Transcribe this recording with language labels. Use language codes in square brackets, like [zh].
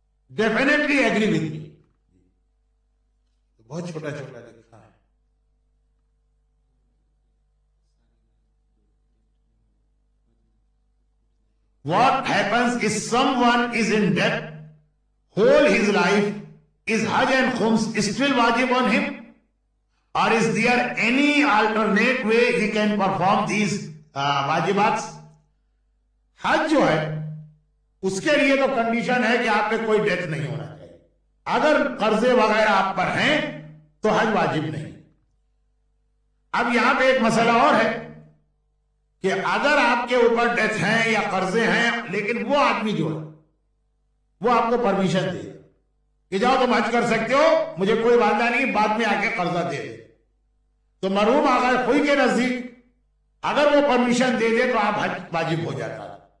[en] Definitely agree with me. [ur] بہت چھوٹا لکھا ہے۔ [en] What happens if someone is in debt whole his life? Is Hajj and Khums still wajib on him? Or is there any alternate way he can perform these wajibats? [ur] حج جو ہے اس کے لیے تو condition ہے کہ آپ پہ کوئی ڈیتھ نہیں ہونا چاہیے، اگر قرضے وغیرہ آپ پر ہیں تو حج واجب نہیں۔ اب یہاں پہ ایک مسئلہ اور ہے کہ اگر آپ کے اوپر ڈیتھ ہیں یا قرضے ہیں لیکن وہ آدمی جو ہے وہ آپ کو پرمیشن دے کہ جاؤ تم حج کر سکتے ہو، مجھے کوئی وعدہ نہیں، بعد میں آ کے قرضہ دے دے، تو مرحوم آغا خوئی کے نزدیک اگر وہ پرمیشن دے دے تو آپ حج واجب ہو جاتا ہے.